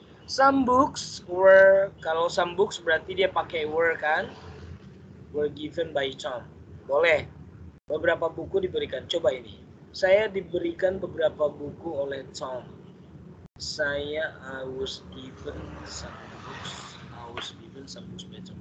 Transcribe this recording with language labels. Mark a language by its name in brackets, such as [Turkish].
[English] Some books were, [Indonesian] kalau [English] some books [Indonesian] berarti dia pakai [English] were [Indonesian] kan? [English] Were given by Tom. [Indonesian] Boleh. Beberapa buku diberikan. Coba ini. Saya diberikan beberapa buku oleh Tom. Saya [English] I was given some books. I was given some books by Tom.